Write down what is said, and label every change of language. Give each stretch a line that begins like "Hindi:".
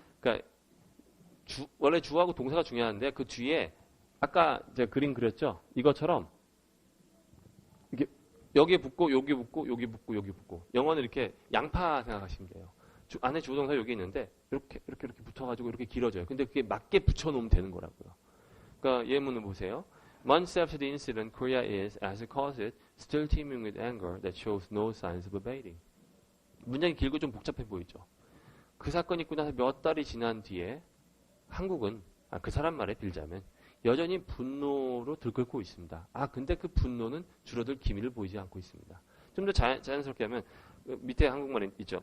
Korean: 그러니까 원래 주어하고 동사가 중요한데 그 뒤에 아까 제가 그림 그렸죠. 이것처럼 이게 여기에 붙고 여기 붙고 여기 붙고 여기 붙고 영어는 이렇게 양파 생각하시면 돼요. 안에 주어동사 여기 있는데 이렇게 붙어가지고 이렇게 길어져요. 근데 그게 맞게 붙여놓으면 되는 거라고요. 그러니까 예문을 보세요.
English: Months after the incident, Korea is, as it calls it, still teeming with anger that shows no signs of abating.
Korean: 문장이 길고 좀 복잡해 보이죠. 그 사건이 있고 나서 몇 달이 지난 뒤에 한국은 그 사람 말에 빌자면 여전히 분노로 들끓고 있습니다. 근데 그 분노는 줄어들 기미를 보이지 않고 있습니다. 좀 더 자연스럽게 하면 밑에 한국말에 있죠.